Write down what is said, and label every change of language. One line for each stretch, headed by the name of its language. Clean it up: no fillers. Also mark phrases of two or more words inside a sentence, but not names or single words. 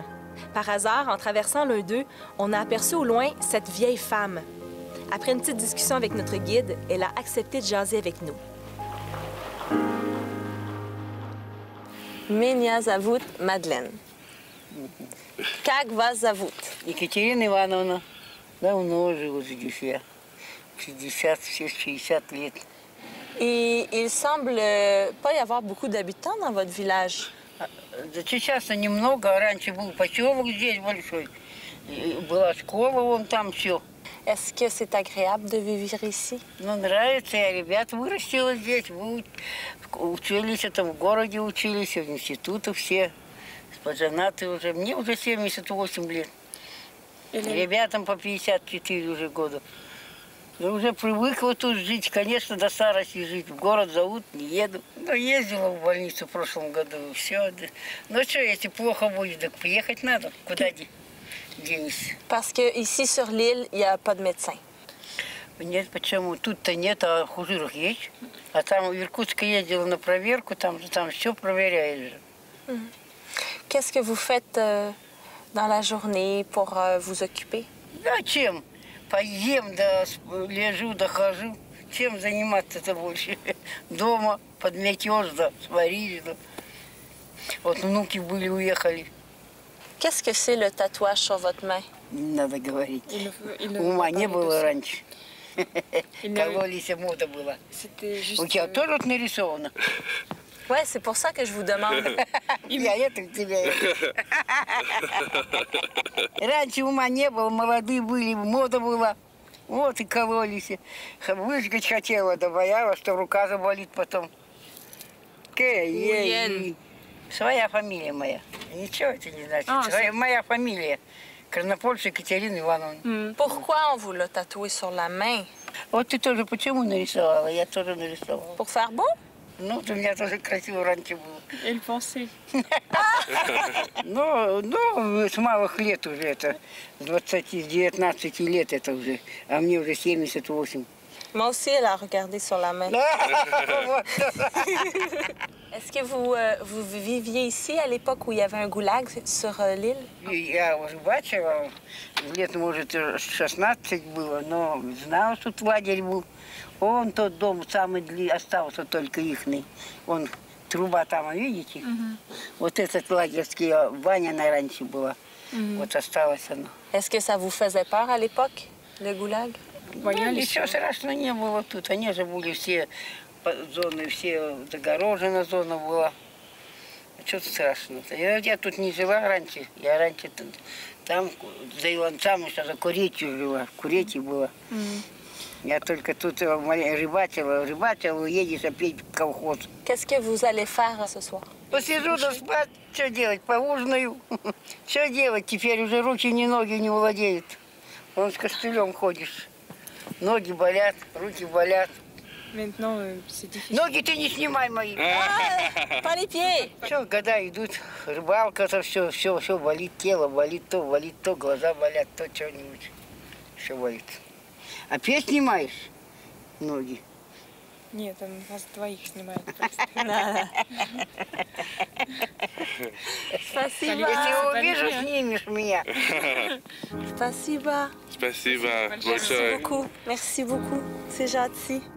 French: Par hasard, en traversant l'un d'eux, on a aperçu au loin cette vieille femme. Après une petite discussion avec notre guide, elle a accepté de jaser avec nous.
Russian: Меня зовут Мадлен. Как вас зовут? Екатерина Ивановна. Давно живу здесь я. 60 лет.
French: Et il semble pas y avoir beaucoup d'habitants dans votre village.
Russian: Сейчас немного. Раньше был поселок здесь большой. Была школа, вон там все.
French: Est-ce que c'est agréable de vivre ici?
Russian: Ну, нравится. Я ребят вырастила здесь. Учились, там в городе учились, в институтах все. Поженаты уже. Мне уже 78 лет. Ребятам по 54 уже года. Я уже привыкла тут жить, конечно, до старости жить. В город зовут, не еду. Но ездила в больницу в прошлом году, все. Ну что, если плохо будет, так поехать надо. Куда денешься?
French: Parce que ici sur l'île, il n'y a pas de médecin.
Russian: Нет, почему? Тут-то нет, а в Хужирах есть. А там в Иркутск ездила на проверку, там все проверяют же.
French: Qu'est-ce que vous faites dans la journée pour vous occuper?
Russian: Да, чем? Поем, да лежу, да хожу. Чем заниматься-то больше? Дома подметешь, да, сваришь, да. Вот внуки были, уехали.
French: Qu'est-ce que c'est le tatouage sur votre main?
Russian: Не надо говорить. Ума не было раньше. Кололись, мода была. У тебя тоже вот нарисовано?
French: Ouais, c'est pour ça que je vous demande.
Russian: Я это к тебе. Раньше ума не было, молодые были, мода была. Вот и кололись. Выжгать хотела, да боялась, что рука заболит потом. Своя фамилия моя. Ничего это не значит. Моя фамилия. Краснопольская Екатерина Ивановна.
French: Pourquoi on vous l'a tatoué sur la main?
Russian: Вот ты тоже почему нарисовала? Я тоже нарисовала.
French: Pour faire beau?
Russian: Ну, у меня тоже красиво раньше было.
French: Elle pensait.
Russian: Ну, с малых лет уже это. С 19 лет это уже. А мне уже 78.
French: Moi aussi, elle a regardé sur la main. Est-ce que vous viviez ici à l'époque où il y avait un goulag sur l'île?
Russian: Я уже бачила, лет, может, 16 было, но знала, что тут лагерь был. Он тот дом самый остался только ихный. Он труба там, видите? Вот этот лагерский, баня на раньше была. Вот осталась она.
French: Est-ce que ça vous faisait peur à l'époque, le goulag?
Russian: Ничего страшного не было тут. Они же были все зоны, все загорожена зона была. Что страшного-то? Я тут не жила раньше. Я раньше там за Иванцами, что за Куречью жила. В Куречи была. Я только тут рыбачила, уедешь опять в колхоз.
French: Qu'est-ce que vous allez faire ce soir?
Russian: Посижу да спать, что делать, поужинаю. Что делать, теперь уже руки, ни ноги не владеют. Вон с костылем ходишь. Ноги болят, руки болят. Ноги ты не снимай мои.
French: Pas les pieds!
Russian: Все, года идут, рыбалка-то, все болит, тело болит, то, глаза болят, то что-нибудь. Все болит. Опять снимаешь ноги? Нет, он вас двоих снимает. Спасибо. Если увижу, снимешь меня. Спасибо. Спасибо.
French: Merci beaucoup. Merci beaucoup. C'est gentil.